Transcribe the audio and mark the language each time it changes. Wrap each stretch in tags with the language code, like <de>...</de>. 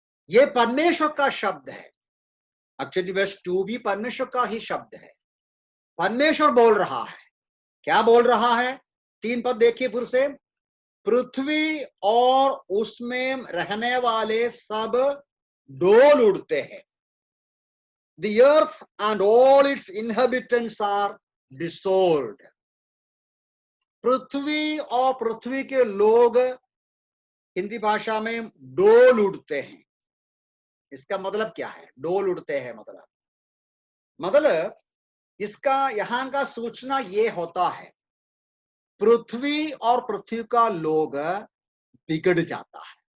<hi>ये परमेश्वर का शब्द है। एक्चुअली वर्स 2 भी परमेश्वर का ही शब्द है। परमेश्वर बोल रहा है। क्या बोल रहा है? 3 पद देखिए फिर से, पृथ्वी और उसमें रहने वाले सब डोल उड़ते हैं।</hi> <en>The earth and all its inhabitants are dissolved.</en> <hi>पृथ्वी और पृथ्वी के लोग हिंदी भाषा में डोल उड़ते हैं। इसका मतलब क्या है? डोल उड़ते हैं मतलब इसका यहां का सूचना ये होता है, पृथ्वी और पृथ्वी का लोग बिगड़ जाता है।</hi>